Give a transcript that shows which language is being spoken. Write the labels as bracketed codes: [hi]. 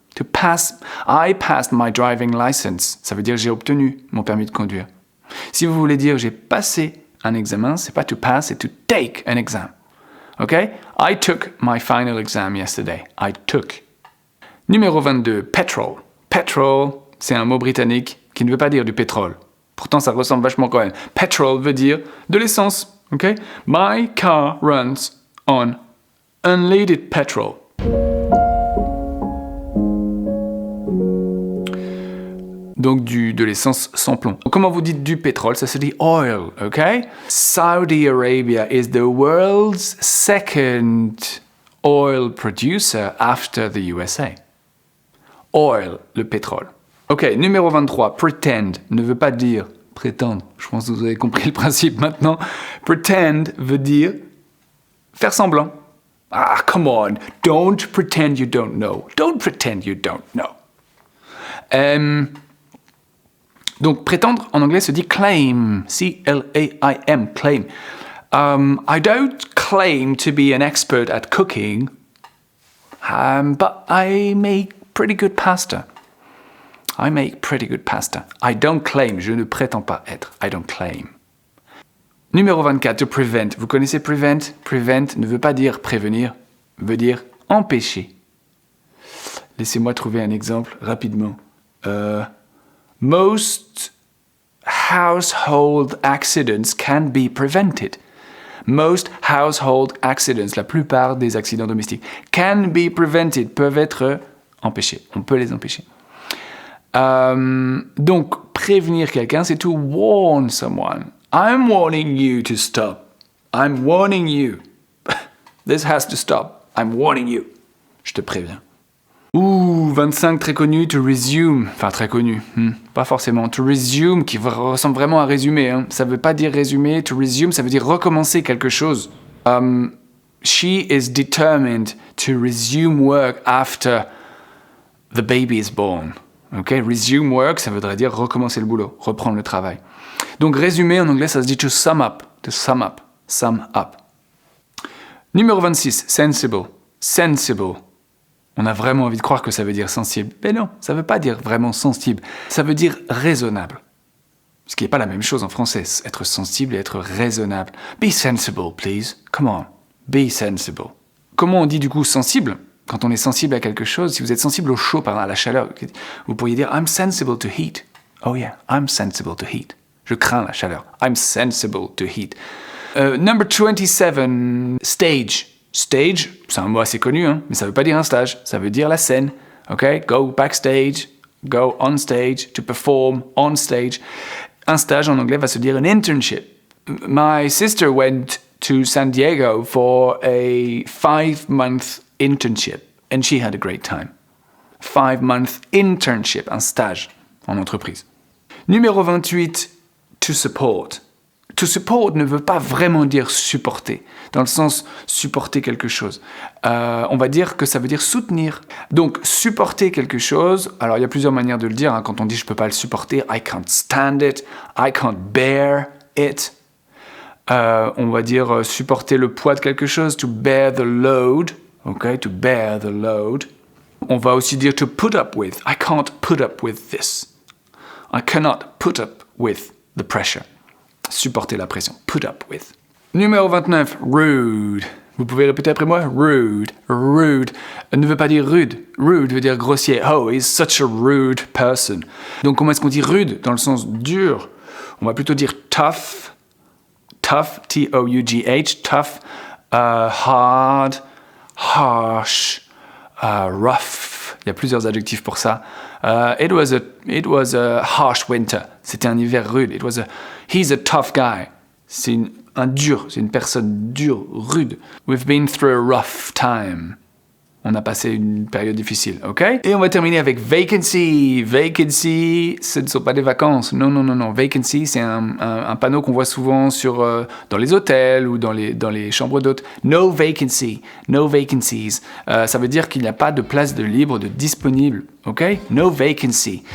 [en] To pass, I passed my driving license. [fr] Ça veut dire j'ai obtenu mon permis de conduire. Si vous voulez dire j'ai passé un examen, c'est pas to pass, c'est [en] to take an exam. Okay? I took my final exam yesterday. I took. Numéro 22, petrol. [fr] Petrol, c'est un mot britannique qui ne veut pas dire du pétrole. Pourtant, ça ressemble vachement quand même. Petrol veut dire de l'essence. Okay? [en] My car runs on unleaded petrol. [fr] Donc de l'essence sans plomb. Comment vous dites du pétrole? Ça se dit oil, ok? [en] Saudi Arabia is the world's second oil producer after the USA. [fr] Oil, le pétrole. Ok, numéro 23, pretend ne veut pas dire prétendre. Je pense que vous avez compris le principe maintenant. Pretend veut dire faire semblant. [en] Ah, come on, don't pretend you don't know. Don't pretend you don't know. [fr] Donc, prétendre, en anglais, se dit claim. [en] C-L-A-I-M, claim. I don't claim to be an expert at cooking, but I make pretty good pasta. I make pretty good pasta. I don't claim, [fr] je ne prétends pas être. [en] I don't claim. Numéro 24, to prevent. Vous connaissez prevent? [fr] Prevent ne veut pas dire prévenir, veut dire empêcher. Laissez-moi trouver un exemple rapidement. [en] Most household accidents can be prevented. Most household accidents, [fr] la plupart des accidents domestiques, [en] can be prevented, [fr] peuvent être empêchés. On peut les empêcher. Donc, prévenir quelqu'un, c'est [en] to warn someone. I'm warning you to stop. I'm warning you. This has to stop. I'm warning you. [fr] Je te préviens. [en] 25, très connu, to resume. [fr] Enfin, très connu, pas forcément. To resume, qui ressemble vraiment à résumer. Hein. Ça ne veut pas dire résumer. To resume, ça veut dire recommencer quelque chose. [en] She is determined to resume work after the baby is born. Okay? [fr] Resume work, ça voudrait dire recommencer le boulot, reprendre le travail. Donc, résumer, en anglais, ça se dit to sum up. [en] To sum up. Sum up. Numéro 26, sensible. Sensible. [fr] On a vraiment envie de croire que ça veut dire sensible. Mais non, ça ne veut pas dire vraiment sensible. Ça veut dire raisonnable. Ce qui n'est pas la même chose en français, être sensible et être raisonnable. [en] Be sensible, please. Come on. Be sensible. [fr] Comment on dit du coup sensible? Quand on est sensible à quelque chose, si vous êtes sensible au chaud, à la chaleur, vous pourriez dire [en] I'm sensible to heat. Oh yeah, I'm sensible to heat. [fr] Je crains la chaleur. [en] I'm sensible to heat. Number 27, stage. [fr] Stage, c'est un mot assez connu, hein, mais ça ne veut pas dire un stage, ça veut dire la scène. Okay? [en] Go backstage, go on stage, to perform on stage. [fr] Un stage en anglais va se dire [en] an internship. My sister went to San Diego for a 5-month internship and she had a great time. [fr] 5-month internship, un stage en entreprise. Numéro 28, to support. To support ne veut pas vraiment dire supporter, dans le sens supporter quelque chose. On va dire que ça veut dire soutenir. Donc, supporter quelque chose, alors il y a plusieurs manières de le dire. Quand on dit « je peux pas le supporter », [en] I can't stand it, I can't bear it. [fr] On va dire supporter le poids de quelque chose, [en] to bear the load, [fr] okay, to bear the load. On va aussi dire [en] to put up with, I can't put up with this. I cannot put up with the pressure. [fr] Supporter la pression, [en] put up with. [fr] Numéro 29, rude. Vous pouvez répéter après moi, rude, rude. Ne veut pas dire rude, rude veut dire grossier. [en] Oh, he's such a rude person. [fr] Donc comment est-ce qu'on dit rude dans le sens dur? On va plutôt dire tough, tough, T-O-U-G-H, tough, hard, harsh, rough. Il y a plusieurs adjectifs pour ça. [en] It was a harsh winter. [fr] C'était un hiver rude. [en] He's a tough guy. [fr] C'est une personne dure, rude. [en] We've been through a rough time. [fr] On a passé une période difficile, ok? Et on va terminer avec vacancy. Vacancy, ce ne sont pas des vacances. Non. Vacancy, c'est un panneau qu'on voit souvent dans les hôtels ou dans les chambres d'hôtes. [en] No vacancy, no vacancies. [fr] Ça veut dire qu'il n'y a pas de place de libre, de disponible, ok? No vacancy.